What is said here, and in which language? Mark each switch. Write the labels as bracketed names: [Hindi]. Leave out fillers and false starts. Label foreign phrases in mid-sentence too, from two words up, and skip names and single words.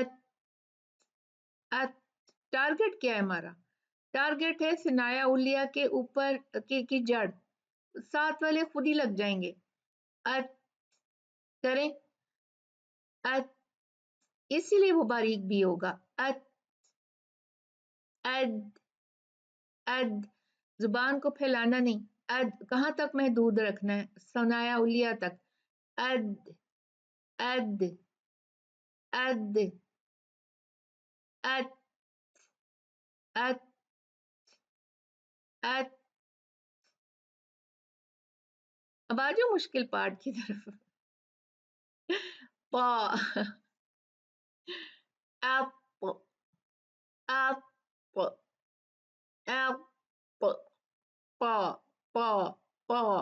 [Urdu] اَت اَت۔ ٹارگٹ کیا ہے ہمارا? ٹارگٹ ہے ثنایا علیا کے اوپر کی جڑ، ساتھ والے خود ہی لگ جائیں گے. اَت کریں، اَت، اسی لیے وہ باریک بھی ہوگا. अत अद अद, زبان کو پھیلانا نہیں، اَد کہاں تک محدود رکھنا ہے? ثنایا علیا تک. अद अद अद अत अत अत। اب آ جاؤ مشکل پارٹ کی طرف. पा, अप अप अप पा पा पा।